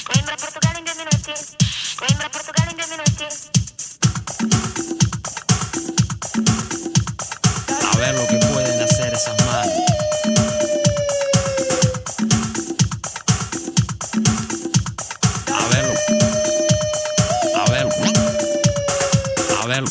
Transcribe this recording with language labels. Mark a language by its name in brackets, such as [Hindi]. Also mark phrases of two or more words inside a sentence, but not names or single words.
[Italian] Coimbra, Portugal in 10 minuti. Coimbra, Portugal in 10 minuti. [Spanish] A ver lo que pueden hacer esas manos. A verlo. A ver. A verlo.